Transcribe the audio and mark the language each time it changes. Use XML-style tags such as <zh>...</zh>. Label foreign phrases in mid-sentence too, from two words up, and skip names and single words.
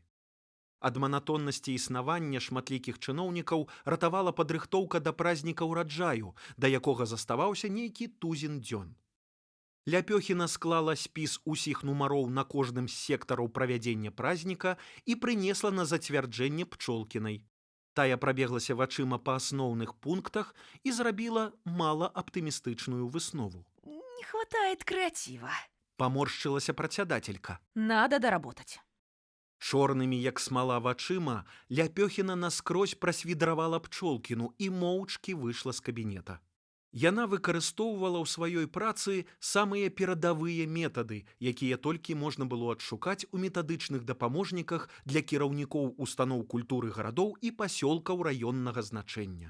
<be>Ад манатоннасці існавання шматлікіх чыноўнікаў ратавала падрыхтоўка да празніка ўраджаю, да якога заставаўся нейкі тузін дзён. Ляпёхіна склала спіс усіх нумароў на кожным з сектараў правядзення празніка і прынесла на зацвярджэнне Пчолкінай. Тая прабеглася вачыма па асноўных пунктах і зрабіла малааптымістычную выснову.</be> <ru>Не хватает креатива.</ru> <be>Паморшчылася працядателька.</be> <ru>Надо доработать.</ru> <be>Чорнымі, як смала вачыма, Ляпёхіна наскрозь прасвідравала Пчолкіну і моўчкі выйшла з кабінета. Яна выкарыстоўвала ў сваёй працы самыя перадавыя метады, якія толькі можна было адшукаць у метадычных дапаможніках для кіраўнікоў устаноў культуры гарадоў і пасёлкаў раённага значэння.</be>